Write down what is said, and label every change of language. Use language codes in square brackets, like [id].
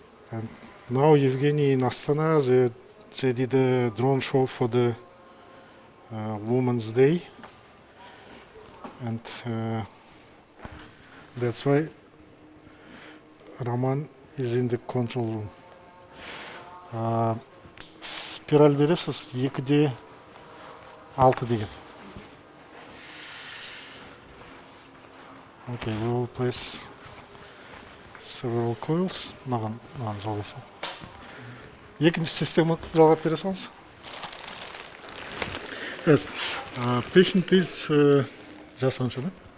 [en] And now Evgeny in Astana, they did a drone show for the Women's Day, and that's why Roman is in the control room. [kk] Спираль бересіз 2-6 деген. [en] Okay, we will place several coils. [kk] Маған жалғаса. Екінші система жалғап бере салыңыз. [en] Yes, patient is [kk] жасы қанша, да?